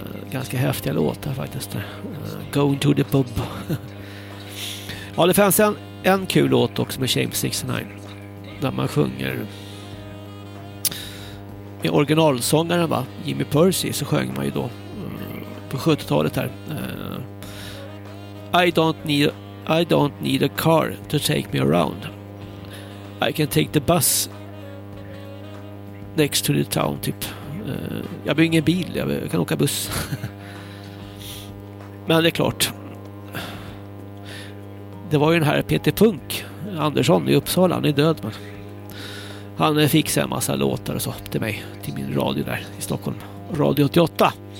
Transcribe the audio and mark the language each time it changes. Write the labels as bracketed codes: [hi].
[sv] Ganska häftiga låtar faktiskt. [en] Going to the pub. [sv] Ja, det fanns en kul låt också med James 69. Där man sjunger med originalsångaren, va? Jimmy Percy, så sjöng man ju då på 70-talet här. [en] I don't need a car to take me around. I can take the bus next to the town, typ. [sv] Jag behöver ingen bil, jag kan åka buss. Men det är klart. Det var ju den här Peter Punk Andersson i Uppsala, han är död. Men han fixade en massa låtar och så till mig, till min radio där i Stockholm. Radio 88.